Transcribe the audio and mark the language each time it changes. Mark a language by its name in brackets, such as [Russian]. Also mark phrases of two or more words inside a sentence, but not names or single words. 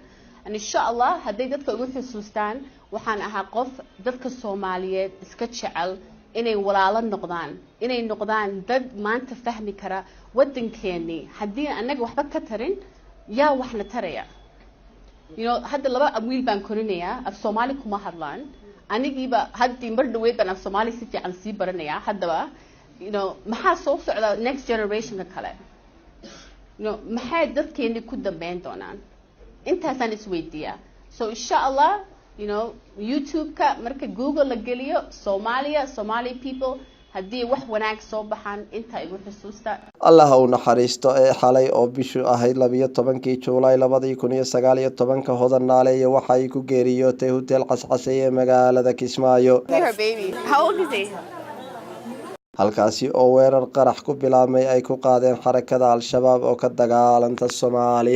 [Arabic] insha Allah [Somali] hadday dadka ugu xusuustaan waxaan ahaa qof dadka Soomaaliyeed iska jecel inay walaalo noqdaan, inay noqdaan dad maanta fahmi kara wadankeennii haddii anaga waxba ka tarin yaa waxna taraya. hadda 2 wiil baan korinayaa, af Soomaali kuma hadlaan, anigiiba haddii mar dhaweyd baan af Soomaali si fiican sii baranayaa. haddaba maxaa soo socda [English] next generation [Somali] ka kale, maxay dadkeeni ku dambeyn doonaan, intaasaan isweydiiyaa. So [Arabic] insha Allah [Somali] YouTube ka marka Google la geliyo [English] Somali people [Somali] haddii wax wanaag soo baxaan inta igu xusuusta. Allah ha u naxariisto ee xalay oo bishu ahayd 12 Juulaay 2019 Hodan Naaleeye waxay ku geeriyootay hotel Qasqasay ee magaalada Kismaayo. [English] How old is he? [Somali] halkaasi oo weerar qarax ku bilaabmay ay ku qaadeen xarakada Al-Shabaab oo ka dagaalanta Soomaaliya.